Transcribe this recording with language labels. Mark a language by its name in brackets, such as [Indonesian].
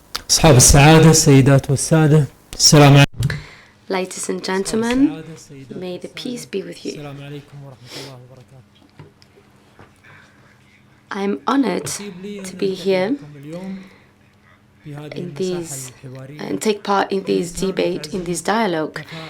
[Arabic] أصحاب السعادة السيدات والسادة السلام عليكم. [English] Ladies and gentlemen, may the peace be with you. [Arabic] السلام عليكم ورحمة الله وبركاته. [English] I'm honored to be here in these and take part in this debate, in this dialogue.